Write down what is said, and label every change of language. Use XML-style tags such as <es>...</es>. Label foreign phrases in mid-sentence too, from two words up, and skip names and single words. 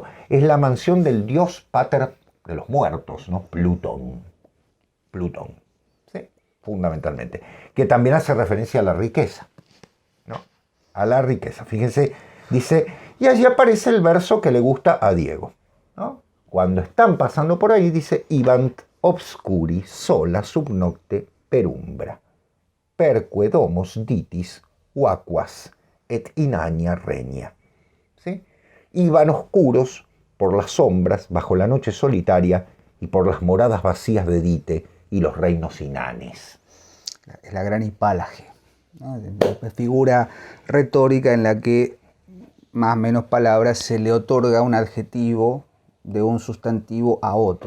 <es>Es la mansión del dios pater de los muertos, ¿no? Plutón, ¿sí? Fundamentalmente. Que también hace referencia a la riqueza, ¿no? A la riqueza. Fíjense, dice, y allí aparece el verso que le gusta a Diego, ¿no? Cuando están pasando por ahí, dice,</es> <la>Ibant obscuri sola subnocte perumbra, perque domos ditis uaquas et inania regna.</la> <es>¿Sí? Iban oscuros por las sombras, bajo la noche solitaria, y por las moradas vacías de Dite y los reinos inanes. Es la gran hipálaje, ¿no? Una figura retórica en la que, más o menos palabras, se le otorga un adjetivo de un sustantivo a otro.</es>